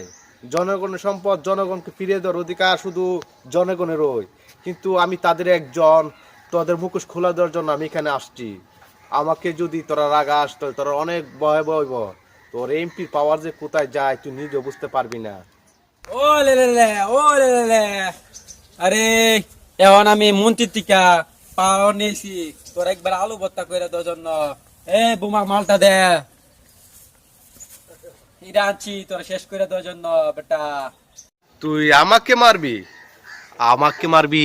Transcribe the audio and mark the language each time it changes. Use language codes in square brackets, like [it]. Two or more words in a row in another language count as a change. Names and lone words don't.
[bn] জনগণের সম্পদ জনগণকে ফিরিয়ে দেওয়ার অধিকার শুধু জনগণের ওই। কিন্তু আমি তাদের একজন, তোদের মুখোশ খোলা দেওয়ার জন্য আমি এখানে আসছি। আমাকে যদি তোরা রাগাস, তোরা অনেক ভয় বইব। তোর এমপি পাওয়ার যে কোথায় যায় তুই নিজে বুঝতে পারবি না। ও লে লে লে, ও লে লে লে। আরে এখন আমি মন্ত্রীর টিকা পাওয়ার নিয়েছি, তোর একবার আলু ভর্তা করে দেওয়ার জন্য। এ বোমা মালটা দে, এটা আনছি তোর শেষ করে দেওয়ার জন্য বেটা। তুই আমাকে মারবি? আমাকে মারবি?